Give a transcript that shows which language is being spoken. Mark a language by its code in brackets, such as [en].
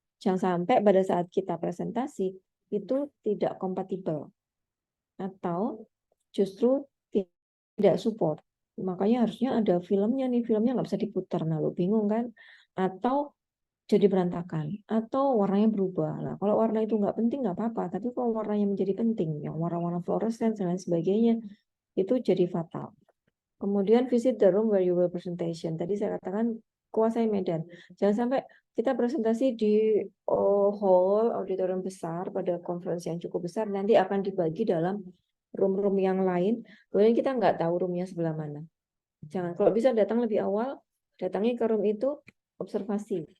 [id] Jangan sampai pada saat kita presentasi itu tidak kompatibel atau justru tidak support. Makanya harusnya ada filmnya nih, filmnya nggak bisa diputar, nah lo bingung kan? Atau jadi berantakan, atau warnanya berubah. Nah, kalau warna itu nggak penting nggak apa-apa, tapi kalau warnanya menjadi penting, yang warna-warna fluorescent dan lain sebagainya, itu jadi fatal. Kemudian [en] visit the room where you will presentation. [id] Tadi saya katakan kuasai medan. Jangan sampai kita presentasi di hall auditorium besar pada conference yang cukup besar, nanti akan dibagi dalam room-room yang lain, kemudian kita nggak tahu roomnya sebelah mana. Jangan, kalau bisa datang lebih awal, datangi ke room itu, observasi.